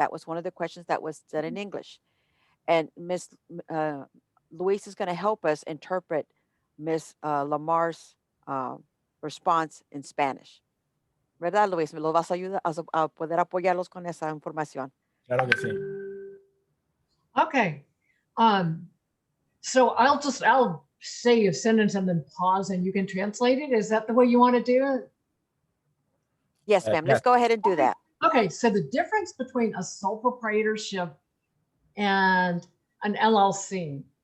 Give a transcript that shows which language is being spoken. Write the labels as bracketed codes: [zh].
[en] That was one of the questions that was said in English. And Ms. Luis is going to help us interpret Ms. Lamar's response in Spanish. [es] ¿Verdad, Luis? ¿Me lo vas a ayudar a poder apoyarlos con esa información? Claro que sí. [en] Okay. So I'll say a sentence and then pause and you can translate it. Is that the way you want to do it? Yes, ma'am. Let's go ahead and do that. Okay, so the difference between a sole proprietorship and an LLC.